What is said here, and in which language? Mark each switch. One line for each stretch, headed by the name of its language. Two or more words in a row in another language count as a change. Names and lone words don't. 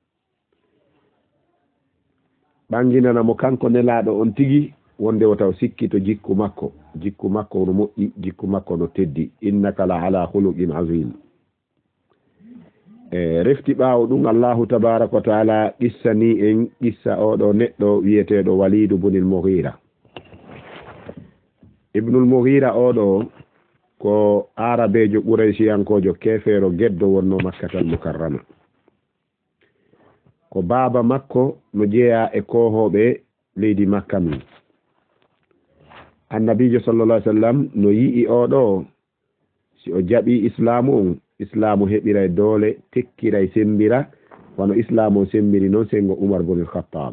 Fula: ɓanginana mo kanko nelaɗo on tigi wonde wotaw sikkito jikku makko no moƴƴi, jikku makko no teddi.
Arabic: إنك لعلى خلق عظيم.
Fula: refti ɓaawo ɗum
Arabic: الله تبارك وتعالى
Fula: qissani en qissa oɗo neɗɗo wiyeteɗo Walid ibn al-Mughira. Ibn al-Mughira oɗo ko arabejo Qurayshiyankojo kefeero geddo wonno Makkatal Mukarrama. ko baaba makko no jeeya e kohoɓe leydi Makka min. Annabijo
Arabic: صلى الله عليه وسلم
Fula: no yi'i oɗo si o jaɓi islamu on, islamu heɓiray doole, tekkiray sembira wano islamu sembiri noon sengo Umar ibn al-Khattab.